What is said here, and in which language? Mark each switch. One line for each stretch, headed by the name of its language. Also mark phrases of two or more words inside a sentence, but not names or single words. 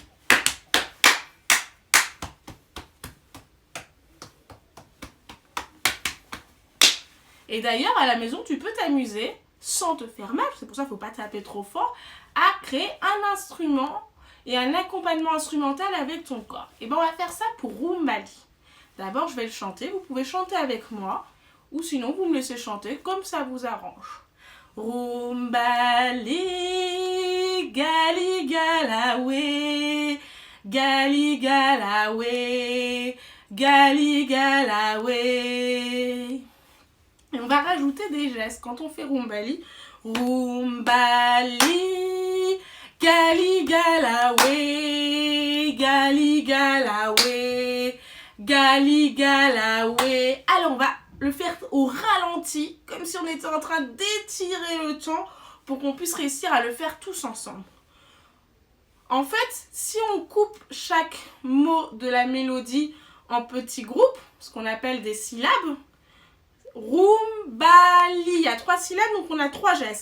French: Et d'ailleurs, à la maison, tu peux t'amuser, sans te faire mal, c'est pour ça qu'il ne faut pas taper trop fort, à créer un instrument et un accompagnement instrumental avec ton corps. Et bien, on va faire ça pour Rumbali. D'abord, je vais le chanter. Vous pouvez chanter avec moi, ou sinon, vous me laissez chanter comme ça vous arrange. Rumbali, gali galawe, gali galawe, gali galawe. Et on va rajouter des gestes. Quand on fait Rumbali, Rumbali, gali galawe, gali galawe, gali galawe. Alors on va le faire au ralenti, comme si on était en train d'étirer le temps pour qu'on puisse réussir à le faire tous ensemble. En fait, si on coupe chaque mot de la mélodie en petits groupes, ce qu'on appelle des syllabes, Rumbali, il y a 3 syllabes, donc on a 3 gestes.